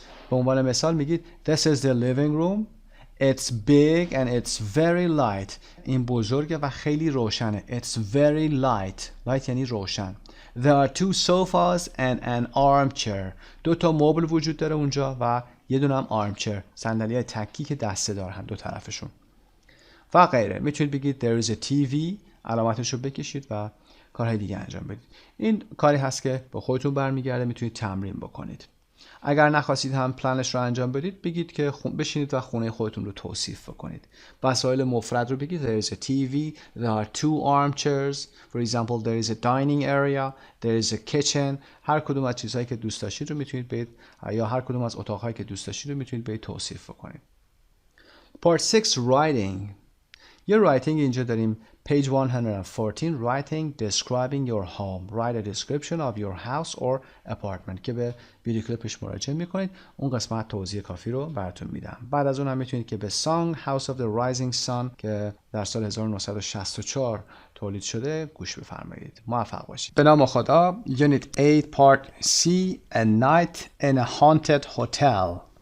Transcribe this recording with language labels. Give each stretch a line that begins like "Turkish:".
Persian: به عنوان مثال میگید
English: This is the living room. It's big and it's very light.
Persian: این بزرگه و خیلی روشنه.
English: It's very light.
Persian: Light یعنی روشن.
English: There are 2 sofas and an armchair.
Persian: 2 تا مبل وجود داره اونجا و یه دونه هم armchair. صندلی تکی که دسته دار هم دو طرفشون. و غیره. میتونید بگید
English: There is a TV.
Persian: علامتش رو بکشید و کارهای دیگه انجام بدید. این کاری هست که به خودتون برمیگرده، میتونید تمرین بکنید. اگر نخواستید هم پلنش رو انجام بدید بگید که بشینید و خونه خودتون رو توصیف بکنید. وسایل مفرد رو بگید
English: There is a TV, there are 2 armchairs, for example there is a dining area, there is a kitchen.
Persian: هر کدوم از چیزهایی که دوست داشتید رو میتونید بگید، یا هر کدوم از اتاقهایی که دوست داشتید رو میتونید بگید توصیف بکنید.
English: Part 6 Writing.
Persian: یه writing اینجا داریم.
English: Page 114 Writing describing your home. Write a description of your house or apartment
Persian: که به ویدیو کلیپش مراجعه میکنید. اون قسمت توضیح کافی رو براتون میدم. بعد از اون هم میتونید که به Song House of the Rising Sun که در سال 1964 تولید شده گوش بفرمایید. موفق باشید. به نام خدا.
English: Unit 8 Part C A Night in a Haunted Hotel.